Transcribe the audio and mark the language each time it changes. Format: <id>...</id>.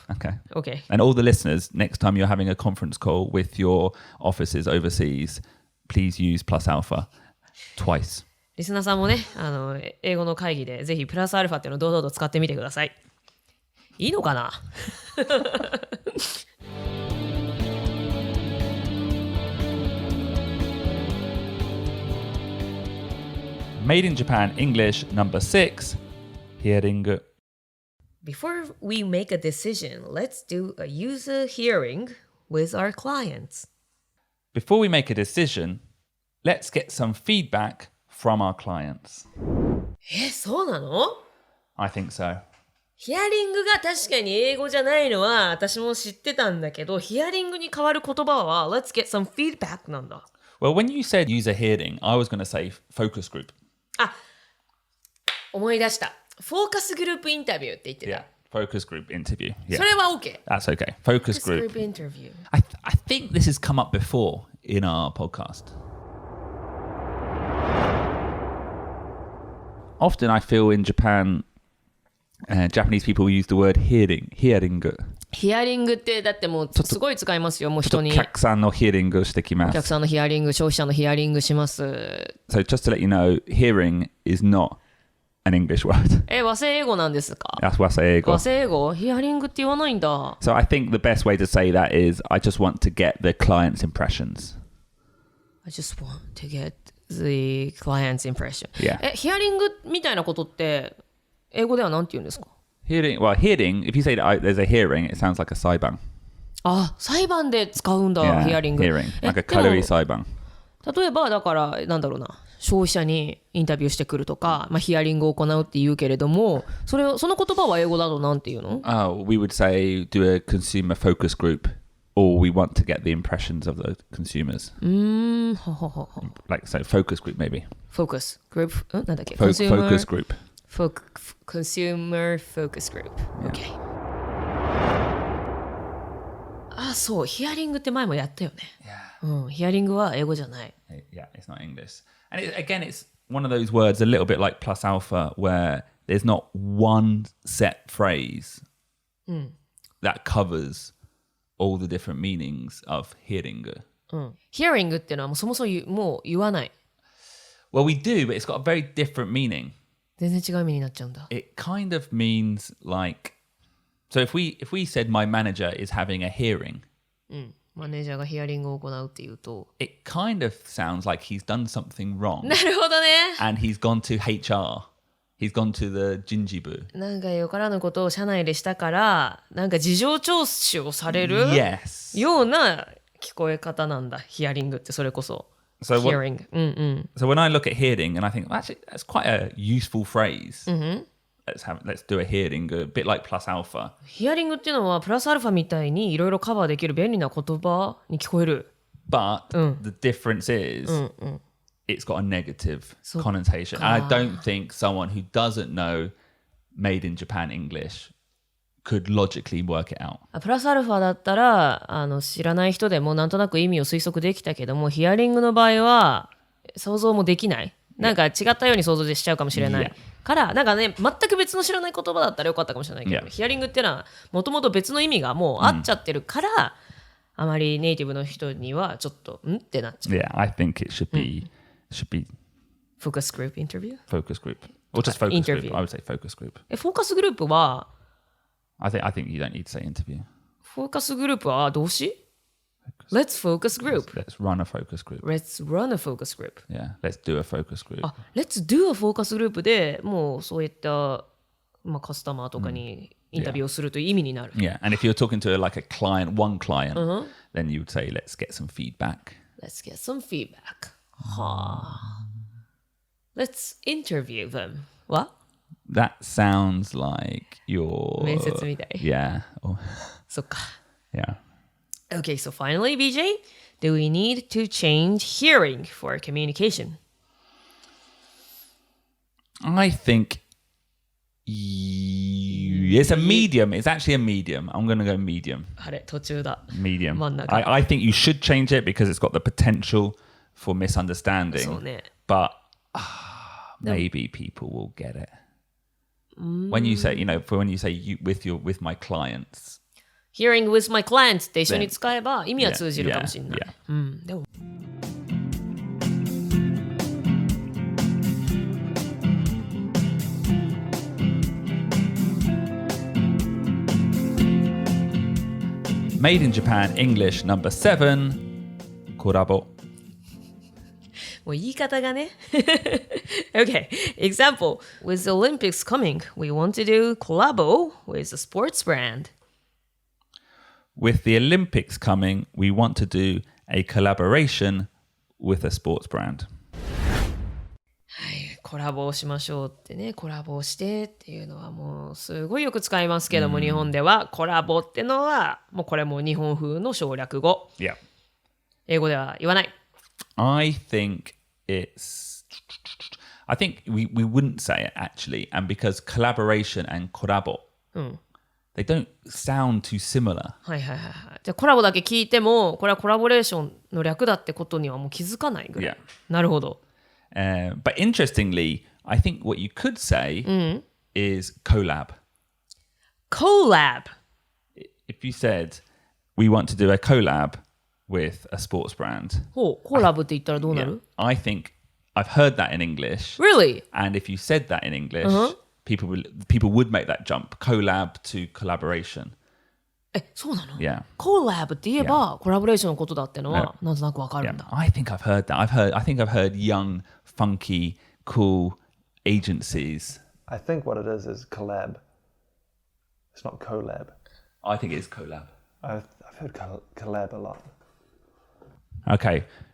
<en>Okay.</en> <ja>う。OK。</ja> <en>And all the listeners, next time you're having a conference call with your offices overseas, please use plus alpha twice.</en> <ja>リスナーさんもね、英語の会議でぜひプラスアルファっていうのを堂々と使ってみてください。いいのかな</ja> <en>Made in Japan English number 6, hearing. Before we make a decision, let's do a user hearing with our clients. Before we make a decision, let's get some feedback from our clients.</en> <ja>そうなの？</ja> <en>I think so.</en> <ja>ヒアリングが確かに英語じゃないのは私も知ってたんだけど、ヒアリングに変わる言葉は</ja> <en>Let's get some feedback</en> <ja>なんだ。</ja> <en>Well, when you said user hearing, I was going to say focus group.</en> <ja>あ、思い出した。フォーカスグループインタビューって言ってた。</ja> <en>Yeah, focus group interview. Yeah,</en> <ja>それは OK。</ja> <en>that's okay. Focus Focus group. group interview。 I think this has come up before in our podcast. Often I feel in Japan, Japanese people use the word hearing.</en> <ja>ヒアリングってだってもうすごい使いますよ。もう人に。お客さんのヒアリングしてきます。お客さんのヒアリング、消費者のヒアリングします。</ja> <en>So just to let you know, hearing is not an English word.</en> <ja>和製英語なんですか？</ja> <en>That's 和製英語。</en> <ja>和製英語？ヒアリングって言わないんだ。</ja> <en>So I think the best way to say that is I just want to get the client's impressions. I just want to get the client's impression. Yeah.</en> <ja>ヒアリングみたいなことって英語では何て言うんですか？</ja> <en>Hearing, if you say that there's a hearing, it sounds like a 裁判。</en> <ja>あ、裁判で使うんだ、</ja> <en>Yeah,</en> <ja>ヒアリング。</ja> <en>hearing. Like a</en> <ja>でも軽い裁判。例えばだからなんだろうな、消費者にインタビューしてくるとか、ヒアリングを行うって言うけれども、その言葉は英語だとなんて言うの？</ja> <en>Oh, we would say do a consumer focus group, or we want to get the impressions of the consumers. はははは。 Like so, focus group maybe. Focus group、なんだっけ？ Focus group. Consumer focus group. Okay.</en> <ja>あ、そう、ヒアリングって前もやったよね。ヒアリングは英語じゃない。</ja> <en>Yeah, it's not English. And again, it's one of those words a little bit like plus alpha, where there's not one set phrase that covers all the different meanings of hearing.</en> <ja>Hearing っていうのはもうそもそももう言わない。</ja> <en>Well, we do, but it's got a very different meaning.</en> <ja>全然違う意味になっちゃうんだ。</ja> <en>It kind of means like, so if we said my manager is having a hearing,</en> <ja>マネージャーがヒアリングを行うっていうと、</ja> <en>it kind of sounds like he's done something wrong</en> <ja>なるほどね。</ja> <en>and he's gone to HR. He's gone to the Jinjibu.</en> <ja>なんかよからぬことを社内でしたから、なんか事情聴取をされる</ja> <en>Yes.</en> <ja>ような聞こえ方なんだ。ヒアリングってそれこそ。</ja> <en>So what- Hearing. So when I look at hearing and I think, well, actually, that's quite a useful phrase. Let's do a hearing, a bit like plus alpha.</en> <ja>ヒアリングっていうのはプラスアルファみたいにいろいろカバーできる便利な言葉に聞こえる。</ja> <en>But the difference is it's got a negative connotation. And I don't think someone who doesn't know made in Japan English could logically work it out.</en> <ja>プラスアルファだったら知らない人でもなんとなく意味を推測できたけども、ヒアリングの場合は想像もできない。なんか違ったように想像しちゃうかもしれない。からなんかね、全く別の知らない言葉だったらよかったかもしれないけど、ヒアリングっていうのはもともと別の意味がもうあっちゃってるから、あまりネイティブの人にはちょっとんってなっちゃう。</ja> <en>Yeah, I think it should be Focus group interview? focus group. Or just focus Interview. group. I would say focus group.</en> <ja>フォーカスグループは</ja> <en>I think you don't need to say interview.</en> <ja>フォーカスグループは動詞</ja> <en>Let's focus group. Let's run a focus group. Let's run a focus group. Yeah, let's do a focus group.</en> <ja>あ、</ja> <en>Let's do a focus group</en> <ja>でもうそういった、カスタマーとかにインタビューをするという意味になる。</ja> <en>Yeah, and if you're talking to like a client, one client, then you would say, let's get some feedback. Let's get some feedback.</en> <ja>はあ。</ja> <en>Let's interview them. What? That sounds like your</en> <ja>面接みたい。</ja> <en>Yeah. Or-</en> <ja>そっか。</ja> <en>yeah. Okay, so finally, BJ, do we need to change hearing for communication? I think it's a medium. It's actually a medium. I'm going to go medium.</en> <ja>あれ、途中だ。</ja> <en>Medium.</en> <ja>真ん中。</ja> <en>I think you should change it because it's got the potential for misunderstanding.</en> <ja>そうね。</ja> <en>But maybe people will get it. When you say, when you say with my clients. Hearing with my clients</en> <ja>って一緒に使えば意味は通じるかもしれない。</ja> <en>Yeah.</en> <ja>でも</ja> <en>Made in Japan English number 7. コラボ。</en> <ja>もう言い方がね。</ja> <en>Okay, example. With the Olympics coming, we want to do collabo with a sports brand. With the Olympics coming, we want to do a collaboration with a sports brand.</en> <ja>はい、コラボをしましょうってね、コラボをしてっていうのはもうすごいよく使いますけども、日本ではコラボってのはもうこれも日本風の省略語。</ja> <en>Yeah.</en> <ja>英語では言わない。</ja> <en>I think we wouldn't say it actually, and because collaboration and korabo, they don't sound too similar.</en> <ja>はいはいはいはい。じゃあコラボだけ聞いても、これはコラボレーションの略だってことにはもう気づかないぐらい。</ja> <en>Yeah.</en> <ja>なるほど。</ja> <en>But interestingly, I think what you could say is collab. Collab. If you said, we want to do a collab with a sports brand,</en> <ja>ほう、コラボって言ったらどうなる</ja> <en>I think I've heard that in English. Really? And if you said that in English, people would make that jump, collab to collaboration.</en> <ja>え、そうなの</ja> <en>Yeah.</en> <ja>コラボって言えば、コラボレーションのことだってのは、なんとなくわかる</ja> <en>Yeah.</en> <ja>んだ。</ja> <en>I think I've heard that. I think I've heard young, funky, cool agencies. I think what it is collab. It's not collab. I think it is collab. I've heard collab a lot. Okay.</en>